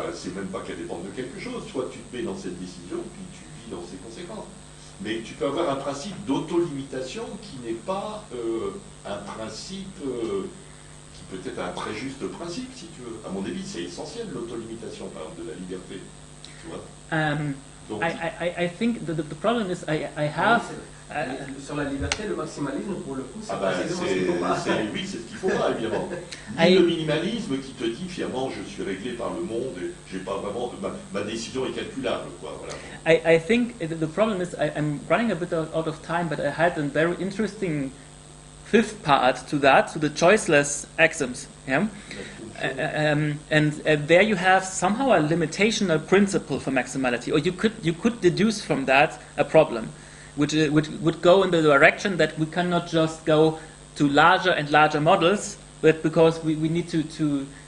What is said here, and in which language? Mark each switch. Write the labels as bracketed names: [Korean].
[French] C'est même pas qu'elles dépendent de quelque chose. Soit tu te mets dans cette décision, puis tu vis dans ses conséquences. Mais tu peux avoir un principe d'autolimitation qui n'est pas un principe qui peut être un très juste principe, si tu veux. À mon avis, c'est essentiel, l'autolimitation, par exemple, de la liberté. Tu vois? Donc, [English] I think the problem is I have. [French] Sur la liberté, le maximalisme, pour le coup, c'est oui, c'est ce qu'il faut pas, évidemment. Ni le minimalisme qui te dit, finalement, je suis réglé par le monde et j'ai pas vraiment... Ma décision est calculable, quoi, voilà. [English] I think the problem is I'm running a bit out of time, but I had a very interesting fifth part to that, to the choiceless axioms. Yeah? And there you have somehow a limitational principle for maximality, or you could deduce from that a problem, which would go in the direction that we cannot just go to larger and larger models, but because we need to